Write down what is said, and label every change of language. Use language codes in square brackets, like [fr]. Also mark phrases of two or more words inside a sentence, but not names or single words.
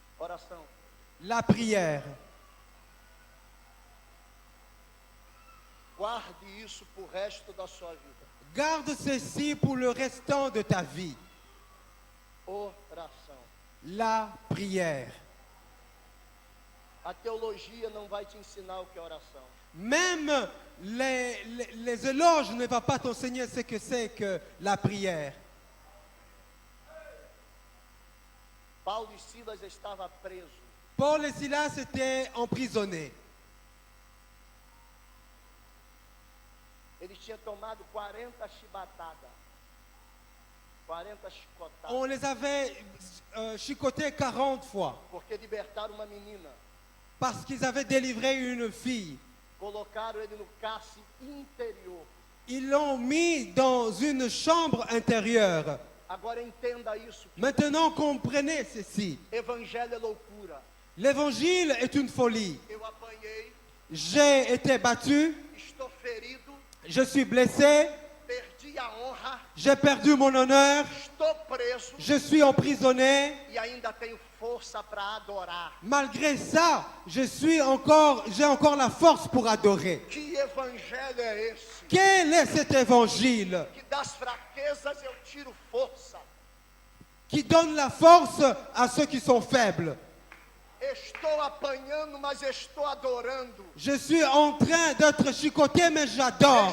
[pt] oração. [fr] La prière. [pt] Guarde isso para o resto da sua vida. [fr] Garde ceci pour le restant de ta vie. [pt] Oração. [fr] La prière. [pt] A teologia não vai te ensinar o que é oração. [fr] Même les éloges ne vont pas t'enseigner ce que c'est que la prière. [pt] Paulo e Silas estavam presos. [fr] Paul et Silas étaient emprisonnés. [pt] Eles tinham tomado 40 chibatadas. 40 chicotadas. [fr] On les avait chicotés 40 fois [pt] Porque libertaram uma menina. [fr] parce qu'ils avaient délivré une fille. [pt] Colocaram ele no cárcere interior. [fr] Ils l'ont mis dans une chambre intérieure. [pt] Agora entenda isso. [fr] Maintenant, comprenez ceci. [pt] Evangelho é loucura. [fr] L'évangile est une folie. [pt] Eu apanhei, [fr] J'ai été battu, [pt] estou ferido, [fr] je suis blessé, [pt] perdi a honra, [fr] j'ai perdu mon honneur, [pt] estou preso [fr] je suis emprisonné. [pt] e ainda tenho força para adorar. [fr] Malgré ça, j'ai encore la force pour adorer. [pt] Que evangelho é esse? [fr] Quel est cet évangile [pt] Que das fraquezas eu tiro força. [fr] qui donne la force à ceux qui sont faibles? [pt] Estou apanhando, mas estou adorando. [fr] Je suis en train d'être chicoté, mais j'adore.